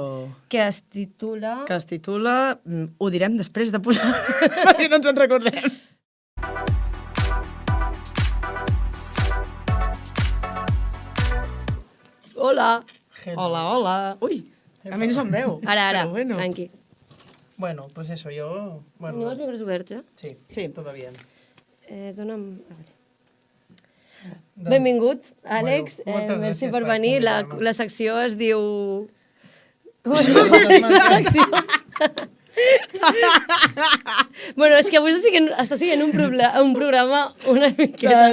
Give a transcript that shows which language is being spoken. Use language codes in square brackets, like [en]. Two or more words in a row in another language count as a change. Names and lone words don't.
[ca] que es titula... Ho direm després de posar, perquè no ens en recordem. Hola. Hola, hola. Ui, a mi no se'm veu. Ara, [es] Pero bueno. tranqui. Bueno, pues eso, yo... Bueno, [ca] ¿No has micros oberts, ja? [es] sí, todo bien. [ca] Dona'm... A veure. Benvingut, Àlex. moltes Merci gràcies per per venir. convidar-me. La secció es diu... Bueno, és que avui està sent un programa una miqueta...